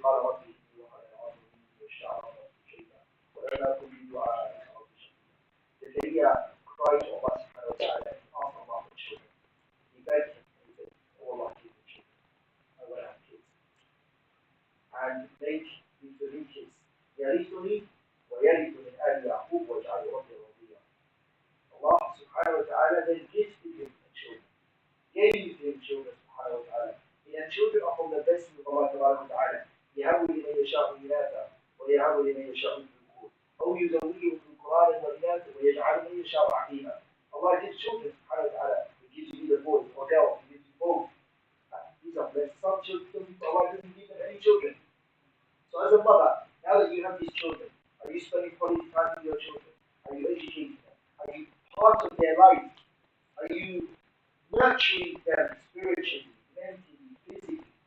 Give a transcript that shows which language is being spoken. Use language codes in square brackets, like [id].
[ar] قال ربي إني وهن العظم مني واشتعل الرأس شيبا ولم أكن بدعائك رب شقيا. [en] The lady cried to Allah subhanahu wa ta'ala and asked Allah for children. He begged him and he said, oh Allah, give me children. I want to have kids. And make these living kids. [ar] يرثني ويرث من آل يعقوب واجعل ربي رضيا. [en] Allah subhanahu wa ta'ala then gifted him children. Gave him children subhanahu wa ta'ala. And children are from the blessings of Allah subhanahu wa ta'ala. [ar] يهب لمن يشاء إناثا ويهب لمن يشاء الذكور أو يزوجهم ذكرانا وإناثا ويجعل من يشاء عقيما. [en] Allah gives children subhanahu wa ta'ala. He gives you either boys or girls. He gives you both. These are blessed. Some children, Allah doesn't give them any children. So as a mother, now that you have these children, are you spending quality time with your children? Are you educating them? Are you part of their life? Are you nurturing them spiritually, mentally, physically?